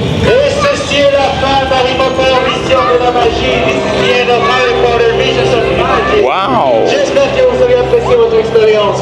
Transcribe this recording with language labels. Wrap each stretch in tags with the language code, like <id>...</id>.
<fr>Et ceci est la fin d'Harry Potter, Mission de la magie.</fr> <en>This is the end of Harry Potter, Visions of Magic. Wow!</en> <fr>J'espère que vous avez apprécié votre expérience.</fr>